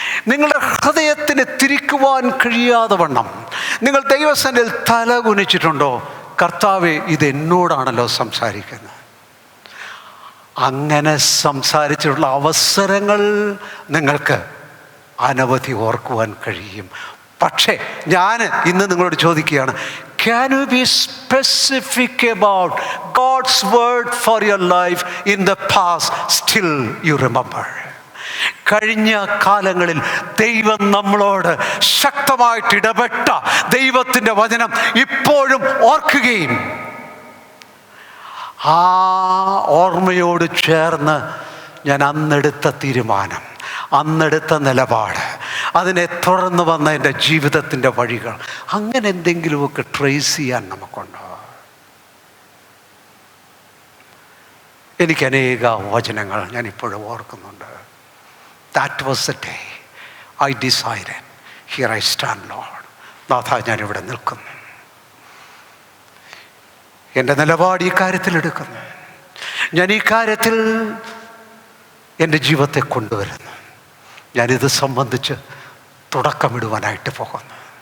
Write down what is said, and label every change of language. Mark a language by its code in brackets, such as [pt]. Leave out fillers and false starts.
[ml] നിങ്ങളുടെ ഹൃദയത്തിന് തിരിക്കുവാൻ കഴിയാതെ വണ്ണം നിങ്ങൾ ദൈവസന്നിധിയിൽ തല കുനിച്ചിട്ടുണ്ടോ? കർത്താവേ, ഇത് എന്നോടാണല്ലോ സംസാരിക്കുന്നത്. അങ്ങനെ സംസാരിച്ചിട്ടുള്ള അവസരങ്ങൾ നിങ്ങൾക്ക് അനവധി ഓർക്കുവാൻ കഴിയും. പക്ഷേ ഞാൻ ഇന്ന് നിങ്ങളോട് ചോദിക്കുകയാണ്, [en] can you be specific about God's word for your life in the past? Still you remember. [ml] കഴിഞ്ഞ കാലങ്ങളിൽ ദൈവം നമ്മളോട് ശക്തമായിട്ട് ഇടപെട്ട ദൈവത്തിൻ്റെ വചനം ഇപ്പോഴും ഓർക്കുകയും ആ ഓർമ്മയോട് ചേർന്ന് ഞാൻ അന്നെടുത്ത തീരുമാനം, അന്നെടുത്ത നിലപാട്, അതിനെ തുടർന്ന് വന്ന എൻ്റെ ജീവിതത്തിൻ്റെ വഴികൾ, അങ്ങനെ എന്തെങ്കിലുമൊക്കെ ട്രേസ് ചെയ്യാൻ നമുക്കുണ്ടോ? എനിക്ക് അനേക വചനങ്ങൾ ഞാൻ ഇപ്പോഴും ഓർക്കുന്നുണ്ട്. [en] That was the day I decided, here I stand Lord. [ml] നാഥ, ഞാനിവിടെ നിൽക്കുന്നു, എൻ്റെ നിലപാട് ഈ കാര്യത്തിൽ എടുക്കുന്നു, ഞാൻ ഈ കാര്യത്തിൽ എൻ്റെ ജീവിതത്തെ കൊണ്ടുവരുന്നു, ഞാനിത് സംബന്ധിച്ച് തുടക്കമിടുവാനായിട്ട് പോകുന്നു.